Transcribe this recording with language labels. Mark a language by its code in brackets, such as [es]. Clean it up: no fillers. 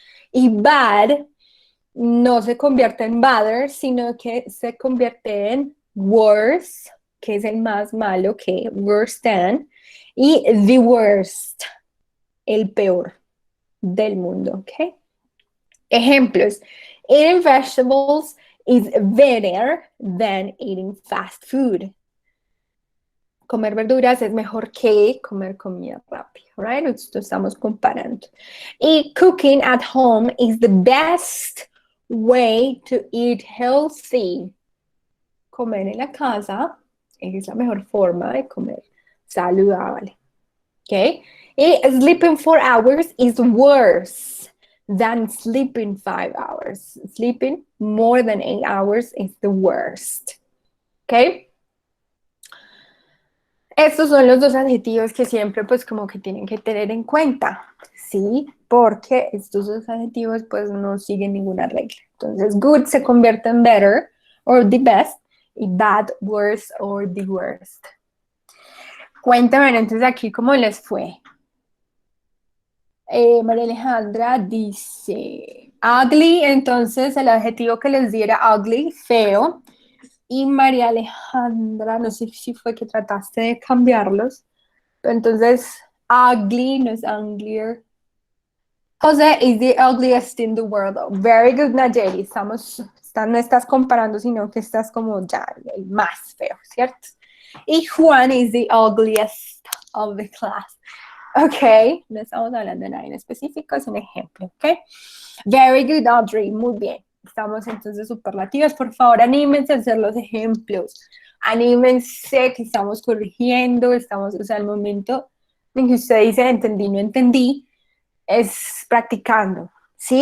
[es] Y bad no se convierte en better, sino que se convierte en worse, que es el más malo que worse than, y the worst, el peor del mundo, ¿ok? Ejemplos. [en] Eating vegetables is better than eating fast food. [es] Comer verduras es mejor que comer comida rápida, right? Esto estamos comparando. [en] Y cooking at home is the best way to eat healthy. [es] Comer en la casa es la mejor forma de comer saludable. ¿Ok? [en] Y sleeping 4 hours is worse than sleeping 5 hours. Sleeping more than 8 hours is the worst. [es] ¿Ok? Estos son los dos adjetivos que siempre pues como que tienen que tener en cuenta, ¿sí? Porque estos dos adjetivos pues no siguen ninguna regla. Entonces, good se convierte en better or the best y bad, worse or the worst. Cuéntame entonces aquí cómo les fue. María Alejandra dice, ugly, entonces el adjetivo que les di era ugly, feo. Y María Alejandra, no sé si fue que trataste de cambiarlos, pero entonces ugly no es uglier. [en] José is the ugliest in the world. Very good, Nayeli. [es] No estás comparando, sino que estás como ya el más feo, ¿cierto? [en] Y Juan is the ugliest of the class. [es] Ok, no estamos hablando de nada en específico, es un ejemplo, ok. [en] Very good, Audrey, [es] muy bien. Estamos entonces superlativos. Por favor, anímense a hacer los ejemplos. Anímense que estamos corrigiendo, estamos, o sea, el momento en que usted dice entendí, no entendí, es practicando, ¿sí?